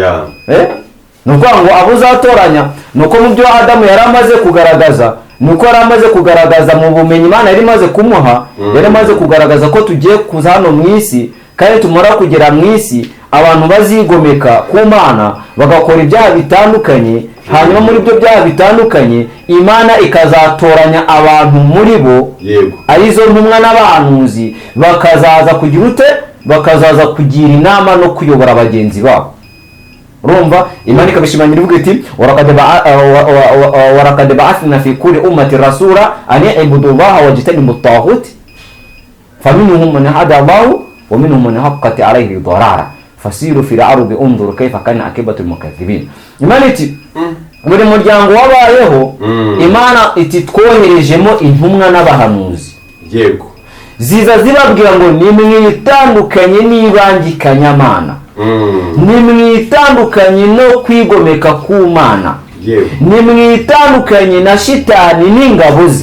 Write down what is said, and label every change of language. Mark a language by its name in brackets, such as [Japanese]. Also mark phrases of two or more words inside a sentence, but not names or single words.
[Kinyarwanda] Nuko ngo abo uzatoranya nuko mu byo Adamu yari amaze kugaragaza, nuko yari amaze kugaragaza mu bumenyi Imana yari imaze kumuha, yari amaze kugaragaza ko tugiye kuza hano mu isi, kandi tumara kugera mu isi abantu bazigomeka ku Mana bagakora ibyaha bitandukanye, hanyuma muri byo byaha bitandukanye Imana ikazatoranya abantu muri bo, arizo ntumwa n'abahanuzi, bakazaza kugira ute? Bakazaza kugira inama no kuyobora bagenzi babo. Urumva Imana ikabishimangira ivuga iti [Arabic] ولقد بعثنا في كل أمة رسولا أن اعبدوا الله واجتنبوا الطاغوت فمنهم من هدى الله ومنهم من حقت عليه الضلالة فسيروا في الأرض انظروا كيف كان عاقبة المكذبين. [Kinyarwanda] Imana iti buri muryango wabayeho, Imana iti twoherejemo intumwa n'abahanuzi. Yego. Ziza zibabwira ngo nimwitandukanye n'ibangikanyamana, nimwitandukanye no kwigomeka ku Mana, nimwitandukanye na shitani n'ingabo ze.